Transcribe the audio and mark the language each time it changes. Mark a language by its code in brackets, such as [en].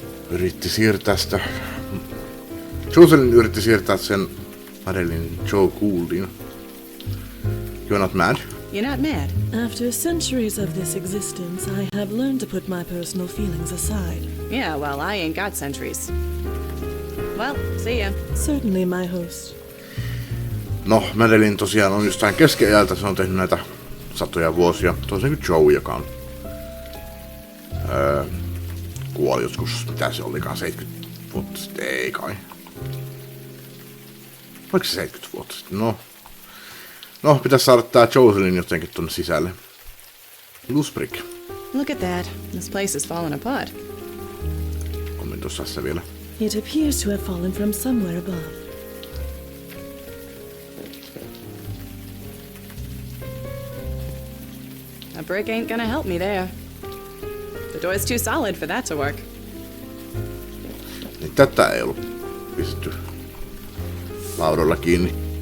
[fi] Yritti siirtää sitä... Jocelyn yritti siirtää sen Madeline Joe Gouldin. [en] You're not mad? You're not mad? After centuries of this existence, I have learned to put my personal feelings aside. Yeah, well, I ain't got centuries. Well, see ya. Certainly, my host. [fi] No, Madeline tosiaan on jostain keskiajalta, se on tehnyt näitä satoja vuosia. Toisin kuin Joe, joka on... kuoli joskus, mitä se olikaan, 70 vuotta sitten, ei kai. Oliko se 70 vuotta sitten? No, pitäisi saada tää Jocelyn jotenkin tonne sisälle. Lusbrik. [en] Look at that. This place is falling apart. [fi] Kommentoisi tässä vielä. [en] It appears to have fallen from somewhere above. A brick ain't gonna help me there. The door's too solid for that to work. [fi] Niin tätä ei ollut pistetty laudoilla kiinni.